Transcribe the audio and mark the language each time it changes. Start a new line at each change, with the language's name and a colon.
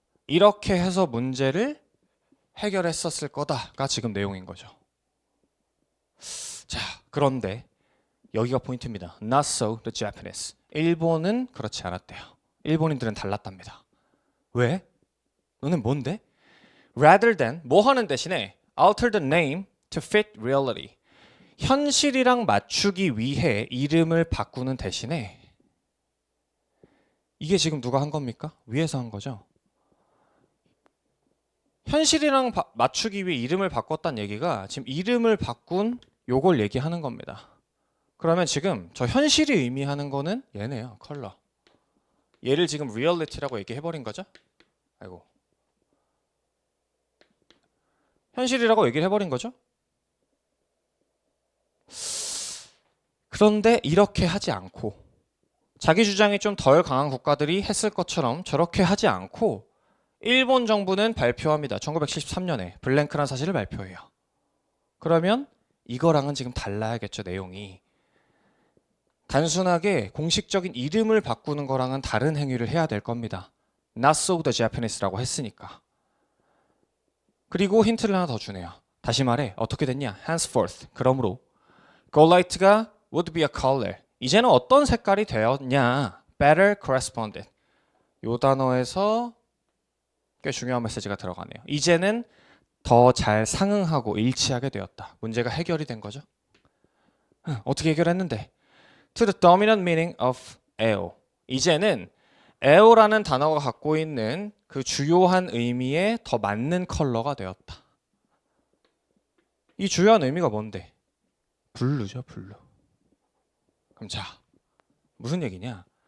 Korean: 이렇게 해서 문제를 해결했었을 거다가 지금 내용인 거죠. 자, 그런데 여기가 포인트입니다.
English: Not so the Japanese.
Korean: 일본은 그렇지 않았대요. 일본인들은 달랐답니다. 왜? 너는 뭔데?
English: Rather than
Korean: 뭐 하는 대신에
English: alter the name to fit reality.
Korean: 현실이랑 맞추기 위해 이름을 바꾸는 대신에 이게 지금 누가 한 겁니까? 위에서 한 거죠. 현실이랑 맞추기 위해 이름을 바꿨다는 얘기가 지금 이름을 바꾼 요걸 얘기하는 겁니다. 그러면 지금 저 현실이 의미하는 거는 얘네요. 컬러. 얘를 지금 reality라고 얘기해버린 거죠? 아이고. 현실이라고 얘기를 해버린 거죠? 그런데 이렇게 하지 않고 자기 주장이 좀 덜 강한 국가들이 했을 것처럼 저렇게 하지 않고 일본 정부는 발표합니다. 1973년에 블랭크란 사실을 발표해요. 그러면 이거랑은 지금 달라야겠죠, 내용이. 단순하게 공식적인 이름을 바꾸는 거랑은 다른 행위를 해야 될 겁니다.
English: Not so the Japanese
Korean: 라고 했으니까. 그리고 힌트를 하나 더 주네요. 다시 말해 어떻게 됐냐? Henceforth. 그러므로
English: Golight가 would be a color.
Korean: 이제는 어떤 색깔이 되었냐?
English: Better corresponded.
Korean: 요 단어에서 꽤 중요한 메시지가 들어가네요. 이제는 더 잘 상응하고 일치하게 되었다. 문제가 해결이 된 거죠. 어떻게 해결했는데?
English: To the dominant meaning of 에오.
Korean: 이제는 에오라는 단어가 갖고 있는 그 주요한 의미에 더 맞는 컬러가 되었다. 이 주요한 의미가 뭔데? 블루죠, 블루. 그럼 자, 무슨 얘기냐?